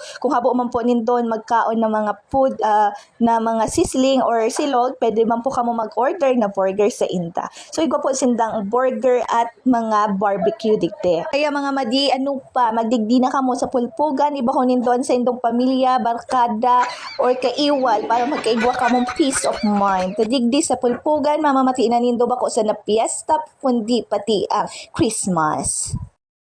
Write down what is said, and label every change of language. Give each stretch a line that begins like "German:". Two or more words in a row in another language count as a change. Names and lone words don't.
Bikol: Kung habo man po nindon magkaon ng mga food, na mga sizzling or silog, pwede man po kamo mag-order na burger sa Inta. So, igwa po sindang burger at mga barbecue digte. Kaya mga madi, ano pa, magdigdi na kamo sa pulpugan, iba ko nindon sa indong pamilya, barkada, or kaiwal, para magkaigwa kamong
English: peace of mind.
Bikol: Kadigdi sa pulpugan, mamamati na nindo ba ko sa na fiesta, kundi pati ang Christmas.